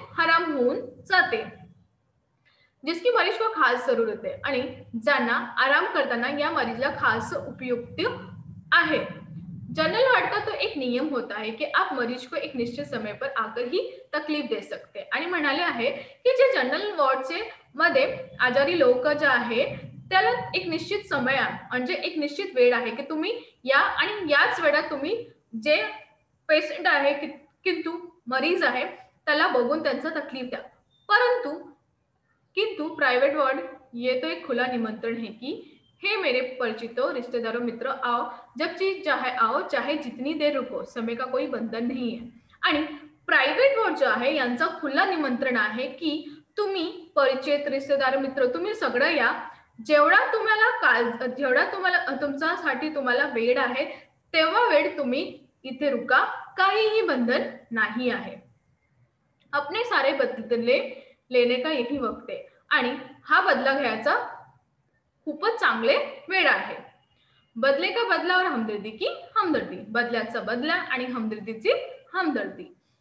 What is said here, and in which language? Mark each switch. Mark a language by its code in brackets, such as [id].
[mr] हराम होऊन जाते. [hi] जिसकी मरीज को खास जरूरत है [mr] आणि ज्यांना आराम करताना या मरीजला खास उपयुक्त आहे. [hi] जनरल वार्ड का तो एक नियम होता है कि आप मरीज को एक निश्चित समय पर आकर ही तकलीफ दे सकते. [mr] आणि म्हणाले आहे की जे जनरल वॉर्डचे मध्ये आजारी लोक जे आहे त्याला एक निश्चित समय म्हणजे एक निश्चित वेळ आहे की तुम्ही या आणि याच वेळात तुम्ही जे पेशंट आहे किंतु मरीज आहे त्याला बघून त्यांचा तकलीफ द्या. परंतु [hi] किंतु प्राइवेट वार्ड ये तो एक खुला निमंत्रण है कि हे मेरे परिचितों, रिश्तेदारों, मित्रों, आओ, जब चीज चाहे आओ, चाहे जितनी देर रुको, समय का कोई बंधन नहीं है. [mr] आणि प्रायव्हेट वॉर्ड जो आहे यांचा खुला निमंत्रण आहे की तुम्ही परिचित, रिश्तेदार, मित्र तुम्ही सगळं या. जेवढा तुमच्यासाठी तुम्हाला वेळ आहे तेव्हा वेळ तुम्ही इथे रुका, काहीही बंधन नाही आहे. [hi] अपने सारे बदले लेने का यही वक्त [mr] आहे. आणि हा बदला घ्यायचा खूपच चांगले वेळ आहे. [hi] बदले का बदला और हमदर्दी की हमदर्दी. [mr] बदल्याचा बदला आणि हमदर्दीची हमदर्दी.